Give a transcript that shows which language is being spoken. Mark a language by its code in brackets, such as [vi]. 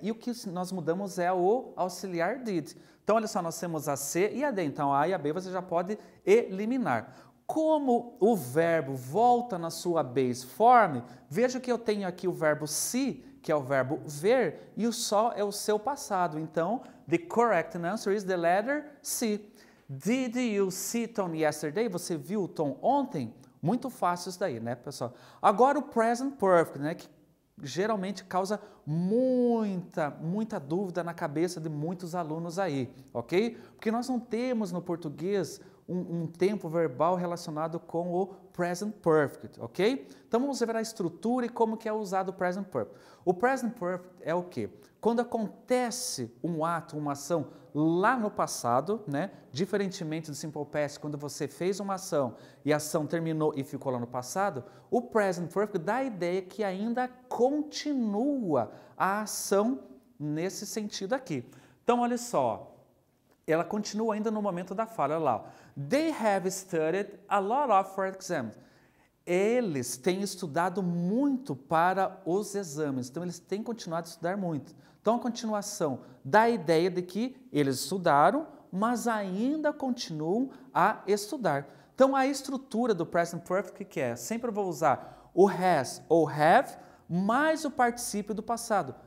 [pt] E o que nós mudamos é o auxiliar did. Então olha só, nós temos a C e a D. Então a A e a B você já pode eliminar. Como o verbo volta na sua base form, veja que eu tenho aqui o verbo see, que é o verbo ver, e o só é o seu passado. Então, [en] the correct answer is the letter C. Did you see Tom yesterday? [pt] Você viu o Tom ontem? Muito fácil isso daí, né, pessoal? Agora o present perfect, né, que geralmente causa muita dúvida na cabeça de muitos alunos aí, ok? Porque nós não temos no português um tempo verbal relacionado com o present perfect, ok? Então vamos ver a estrutura e como que é usado o present perfect. O present perfect é o quê? Quando acontece um ato, uma ação lá no passado, né? Diferentemente do simple past, quando você fez uma ação e a ação terminou e ficou lá no passado, o present perfect dá a ideia que ainda continua a ação nesse sentido aqui. Então olha só, ela continua ainda no momento da fala, olha lá. [en] They have studied a lot of for exams. [pt] Eles têm estudado muito para os exames, então eles têm continuado a estudar muito. Então a continuação dá a ideia de que eles estudaram, mas ainda continuam a estudar. Então a estrutura do present perfect que é? Sempre eu vou usar o has ou have mais o particípio do passado.